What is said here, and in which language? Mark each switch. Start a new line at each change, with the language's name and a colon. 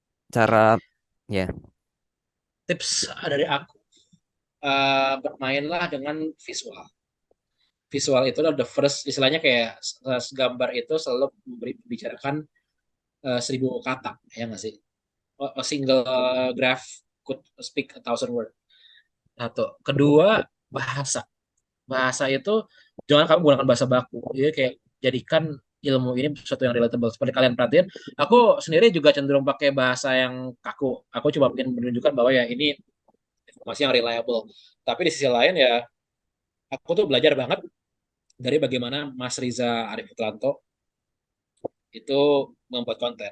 Indonesian: Cara ya. Tips dari aku, bermainlah dengan visual. Visual itu adalah
English: the first,
Indonesian: istilahnya kayak gambar itu selalu membicarakan 1.000 kata, ya nggak sih?
English: A single graph could speak 1,000 word.
Indonesian: Satu. Kedua, bahasa. Bahasa itu jangan kamu gunakan bahasa baku. Jadi kayak jadikan ilmu ini sesuatu yang relatable. Seperti kalian perhatiin, aku sendiri juga cenderung pakai bahasa yang kaku. Aku coba ingin menunjukkan bahwa ya ini informasi yang reliable. Tapi di sisi lain ya, aku tuh belajar banget dari bagaimana Mas Riza Arif Putranto itu membuat konten.